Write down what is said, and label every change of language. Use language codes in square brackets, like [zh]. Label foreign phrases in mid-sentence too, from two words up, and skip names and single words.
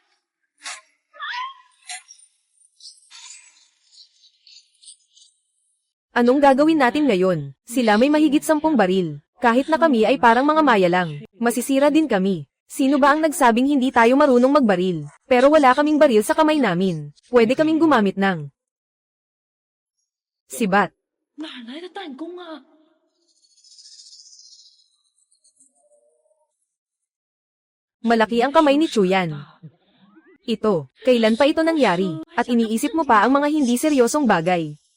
[tl] Anong gagawin natin ngayon? Sila may mahigit 10 baril. Kahit na kami ay parang mga maya lang, masisira din kami. Sino ba ang nagsabing hindi tayo marunong magbaril? Pero wala kaming baril sa kamay namin. Pwede kaming gumamit ng sibat. [zh] 哪来的弹弓啊？ [tl] Malaki ang kamay ni Chuyan. Ito, kailan pa ito nangyari? At iniisip mo pa ang mga hindi seryosong bagay.